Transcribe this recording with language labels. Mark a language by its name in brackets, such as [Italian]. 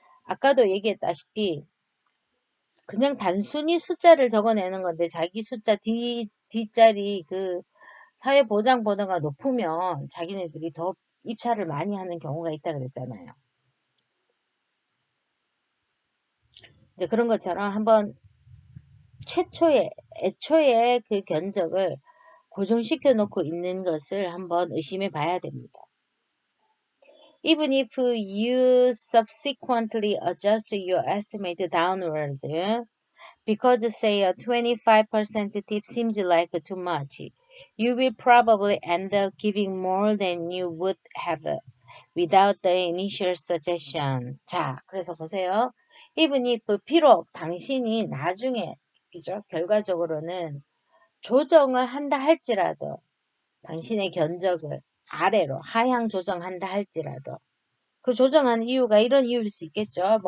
[Korean] 아까도 얘기했다시피 그냥 단순히 숫자를 적어내는 건데 자기 숫자 뒷자리 그 사회보장번호가 높으면 자기네들이 더 입찰을 많이 하는 경우가 있다 그랬잖아요. 이제 그런 것처럼 한번 애초에 그 견적을 고정시켜 놓고 있는 것을 한번 의심해 봐야 됩니다. [English] Even if you subsequently adjust your estimate downward, because say a 25% tip seems like too much, you will probably end up giving more than you would have without the initial suggestion. [Korean] 자, 그래서 보세요. [English] Even if [Korean] 비록 당신이 나중에, 그죠? 결과적으로는 조정을 한다 할지라도, 당신의 견적을 아래로 하향 조정한다 할지라도, 그 조정하는 이유가 이런 이유일 수 있겠죠.